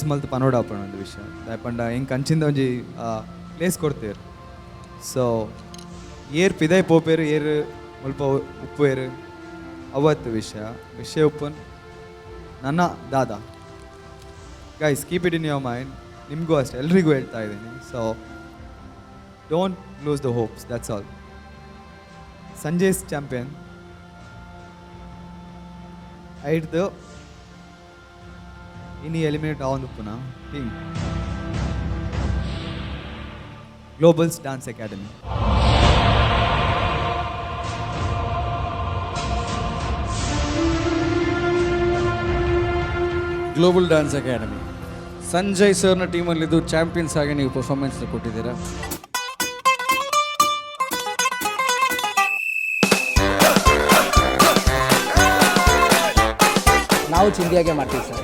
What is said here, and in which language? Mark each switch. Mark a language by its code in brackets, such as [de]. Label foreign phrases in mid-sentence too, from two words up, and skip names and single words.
[tcy] ಮಲ್ತು ಪನೋಡಾಪಣ ಒಂದು ವಿಷಯ ದಾಯಪಂಡ ಹಿಂಗೆ ಅಂಚಿಂದ ಒಂಜಿ ಪ್ಲೇಸ್ ಕೊಡ್ತೇರು ಸೊ ಏರ್ ಪಿದಾಯ್ ಪೋಪೇರು ಏರು ಮುಲ್ಪ ಉಪ್ಪೇರು ಅವತ್ತು ವಿಷಯ ಉಪ್ಪನ್ ನನ್ನ ದಾದ [en] guys keep it in your mind. [kn] ನಿಮಗೂ ಅಷ್ಟೇ ಎಲ್ರಿಗೂ ಹೇಳ್ತಾ ಇದ್ದೀನಿ. [en] so don't lose the hopes, that's all. [tcy] ಸಂಜಯ್ಸ್ ಚಾಂಪಿಯನ್ ಐಡ್ದು ಇನಿ ಎಲಿಮಿನೇಟ್ ಆವೊಂದು ಪುನಃ ಟೀಮ್ ಗ್ಲೋಬಲ್ಸ್ ಡ್ಯಾನ್ಸ್ ಅಕಾಡೆಮಿ. [kn] ಗ್ಲೋಬಲ್ ಡ್ಯಾನ್ಸ್ ಅಕಾಡೆಮಿ ಸಂಜಯ್ ಸರ್ನ ಟೀಮಲ್ಲಿದ್ದು ಚಾಂಪಿಯನ್ಸ್ ಆಗಿ ನೀವು ಪರ್ಫಾರ್ಮೆನ್ಸ್ ಕೊಟ್ಟಿದ್ದೀರಾ. ನಾವು ಚಿಂದಿಯಾಗೆ ಮಾಡ್ತೀವಿ ಸರ್.